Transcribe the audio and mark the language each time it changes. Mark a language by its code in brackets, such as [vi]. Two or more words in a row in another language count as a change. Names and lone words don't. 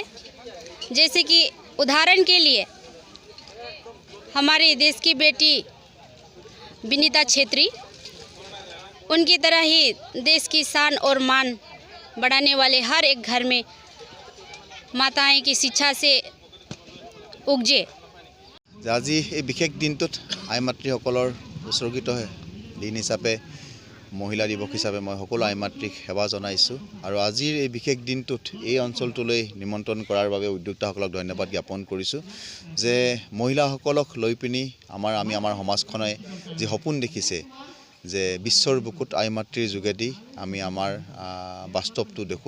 [hi] जैसे कि उदाहरण के लिए हमारे देश की बेटी विनीता छेत्री, उनकी तरह ही देश की शान और मान बढ़ाने वाले हर एक घर में माताएं की शिक्षा से उपजे। [as] আজি এই বিশেষ দিনটোত আই মাতৃসকলৰ উৎসৰ্গিত দিন হিচাপে মহিলা দিৱস হিচাপে মই সকলো আই মাতৃক সেৱা জনাইছোঁ আৰু আজিৰ এই বিশেষ দিনটোত এই অঞ্চলটোলৈ নিমন্ত্ৰণ কৰাৰ বাবে উদ্যোক্তাসকলক ধন্যবাদ জ্ঞাপন কৰিছোঁ যে মহিলাসকলক লৈ পিনি আমি আমাৰ সমাজখনে যি সপোন দেখিছে যে বিশ্বৰ বুকুত আই মাতৃৰ যোগেদি আমি আমাৰ বাস্তৱটো দেখোঁ।